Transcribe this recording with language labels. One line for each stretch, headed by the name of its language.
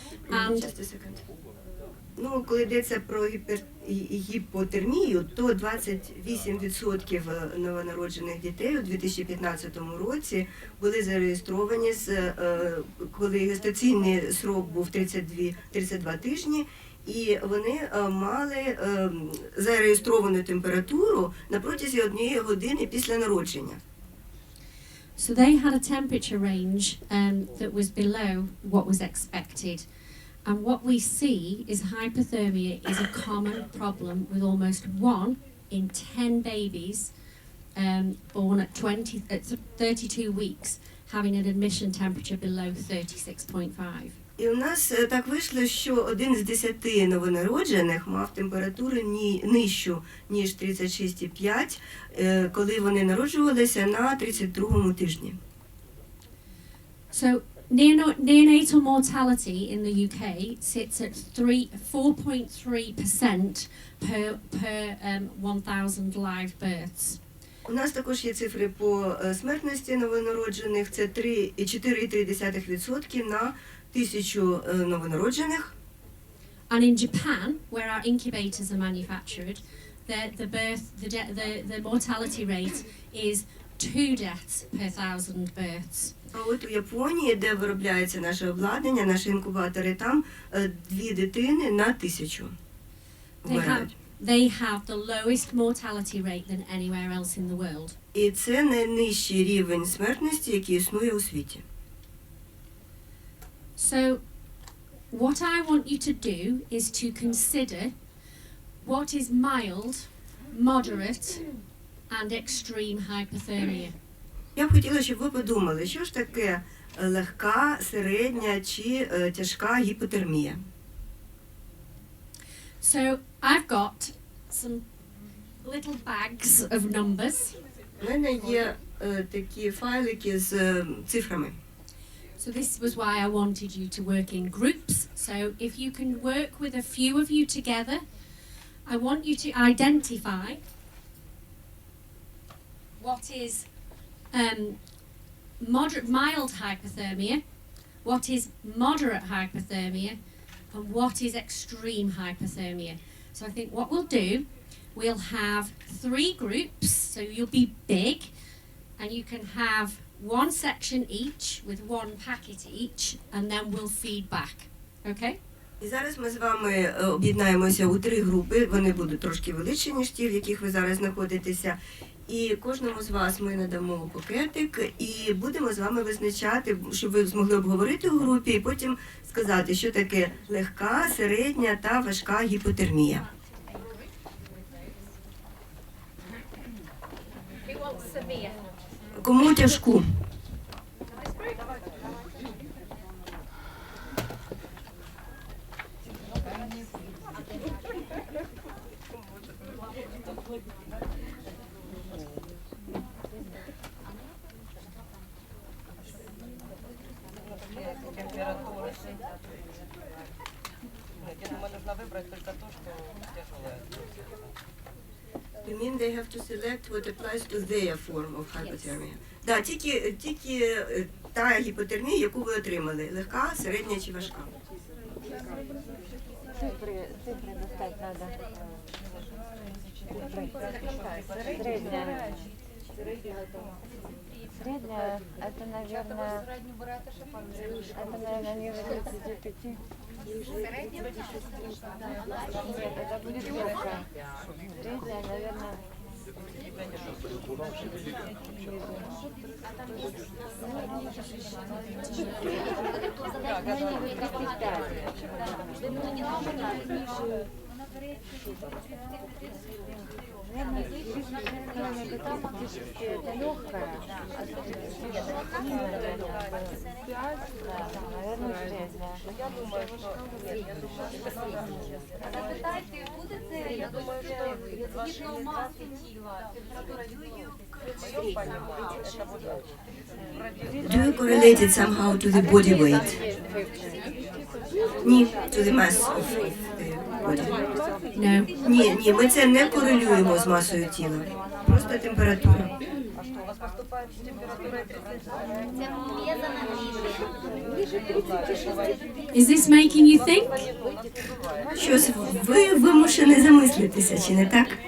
English: And Just a second.
Ukrainian: Коли йдеться про гіпотермію, то 28% новонароджених дітей у 2015 році були зареєстровані, коли гестаційний срок був 32 тижні, і вони мали зареєстровану температуру на протязі 1 години після народження.
English: so they had a temperature range that was below what was expected. And what we see is hypothermia is a common problem with almost 1 in 10 babies born at 32 weeks having an admission temperature below 36.5.
Ukrainian: І у нас так вийшло, що 1 з 10 новонароджених мав температуру нижчу, ніж 36,5, коли вони народжувалися на 32-му тижні.
English: So Neonatal mortality in the UK sits at 4.3% per 1,000 live births.
Ukrainian: У нас також є цифри по смертності новонароджених. Це 4,3% на 1000 новонароджених.
English: And in Japan, where our incubators are manufactured, the mortality rate is 2 deaths per 1,000 births.
Ukrainian: А от у Японії, де виробляється наше обладнання, наші інкубатори, там 2 дитини на 1000 вмирають.
English: They have the lowest mortality rate than anywhere else in the world.
Ukrainian: І це найнижчий рівень смертності, який існує у світі.
English: So, what I want you to do is to consider what is mild, moderate, and extreme hypothermia.
Ukrainian: Я б хотіла, щоб ви подумали, що ж таке легка, середня чи тяжка гіпотермія.
English: So, I've got some little bags of numbers.
Ukrainian: У мене є такі файлики з цифрами.
English: So this was why I wanted you to work in groups. So if you can work with a few of you together, I want you to identify what is mild hypothermia, what is moderate hypothermia, and what is extreme hypothermia. So I think what we'll do, we'll have 3 groups, so you'll be big, and you can have one section each with one packet each, and then we'll feed back. Okay?
Ukrainian: І зараз ми з вами об'єднаємося у 3 групи. Вони будуть трошки величі, ніж ті, в яких ви зараз знаходитеся. І кожному з вас ми надамо пакетик і будемо з вами визначати, щоб ви змогли обговорити у групі і потім сказати, що таке легка, середня та важка гіпотермія. Кому тяжку? Температура.
Russian: Нет, я думаю, нужно выбрать только то, что тяжелое.
English: You mean they have to select what applies to their form of hypothermia?
Ukrainian: Да, тільки та гіпотермія, яку ви отримали. Легка, середня чи важка?
Russian: Цифры достать надо. Средняя, это, наверное, ниже 35. Нет, это будет легкая. Средняя, наверное, это легкая, наверное, средняя. Я думаю, что нет, я думаю, что
Ukrainian: Запитайте, буде це, я думаю, що згідно маси тіла, температура
English: Do you correlate it somehow to the body weight? Ні, to the mass of the body. No.
Ukrainian: Ні, ми це не корелюємо з масою тіла. Просто температура.
Russian: А что, у вас поступает с температурой 37?
Ukrainian: це в'язана
English: Is this making you think?
Ukrainian: Щось ви вимушені замислитися, чи не так?